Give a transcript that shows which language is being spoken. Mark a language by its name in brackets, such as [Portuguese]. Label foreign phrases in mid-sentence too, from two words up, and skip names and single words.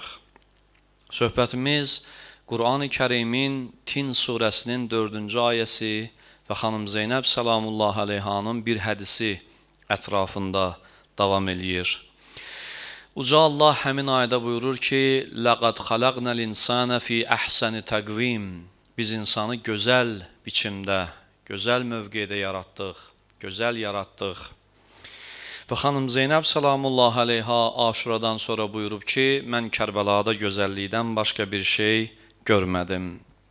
[Azerbaijani] Söhbətimiz Qur'an-ı Kərimin Tin surəsinin 4-cü ayəsi və xanım Zeynəb [Arabic] سلام الله عليها [Azerbaijani] bir hədisi ətrafında davam eləyir. Uca Allah həmin ayədə buyurur ki, [Arabic] لَقَدْ خَلَقْنَا الْإِنسَانَ فِي أَحْسَنِ تَقْوِيمٍ [Azerbaijani] Biz insanı gözəl biçimdə, gözəl mövqedə yaratdıq, gözəl yaratdıq. Və xanım Zeynəb [Arabic] سلام الله عليها [Azerbaijani] Aşuradan sonra buyurub ki, mən Kərbəlada gözəllikdən başqa bir şey görmədim.